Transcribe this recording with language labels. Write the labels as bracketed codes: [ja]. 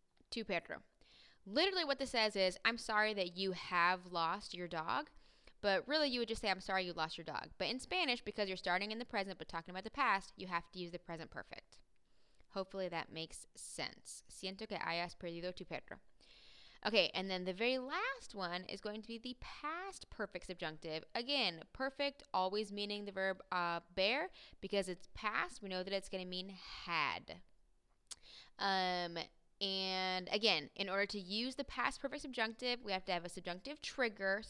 [es] Tu perro. [en] Literally what this says is, I'm sorry that you have lost your dog. But really you would just say, I'm sorry you lost your dog. But in Spanish, because you're starting in the present but talking about the past, you have to use the present perfect. Hopefully that makes sense. [es] Siento que hayas perdido tu perro. [en] Okay, and then the very last one is going to be the past perfect subjunctive. Again, perfect always meaning the verb bear. Because it's past, we know that it's going to mean had. And again, in order to use the past perfect subjunctive, we have to have a subjunctive trigger.